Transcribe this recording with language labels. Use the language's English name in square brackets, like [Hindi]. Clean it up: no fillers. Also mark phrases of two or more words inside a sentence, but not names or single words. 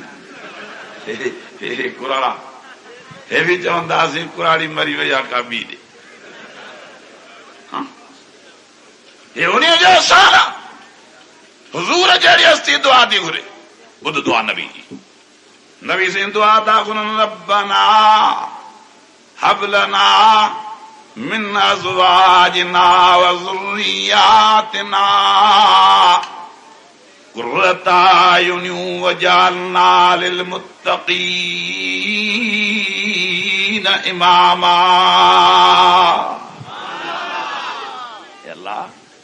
[Sindhi] हे कुराड़ा हे बि चवंदासीं कुराड़ी मरी वई आहे का ॿी ॾे. हे उन जो अहसान आहे. हुज़ूर जहिड़ी हस्ती दुआ थी घुरे. ॿुध दुआ नबी जी. नबी साईं दुआ था घुरनि [Arabic] ربنا هب لنا من أزواجنا وذرياتنا قرة أعين واجعلنا للمتقين إماما. [Sindhi] अल्लाह